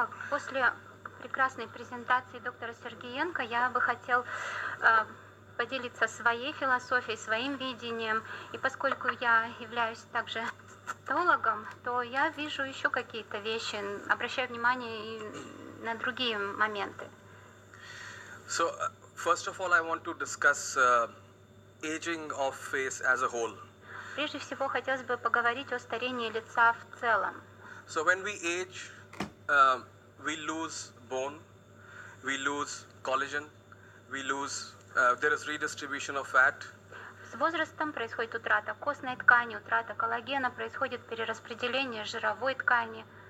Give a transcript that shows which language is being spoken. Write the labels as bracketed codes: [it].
[ru] после прекрасной презентации доктора Сергеенко я бы хотел поделиться своей философией, своим видением. И поскольку я являюсь также стоматологом, то я вижу еще какие-то вещи, обращаю внимание и на другие моменты. [en] So first of all, I want to discuss aging of face as a whole. [ru] Прежде всего, хотелось бы поговорить о старении лица в целом. [en] So when we age, we lose bone, we lose collagen, we lose. There is redistribution of fat. [ru] С возрастом происходит утрата костной ткани, утрата коллагена, происходит перераспределение жировой ткани.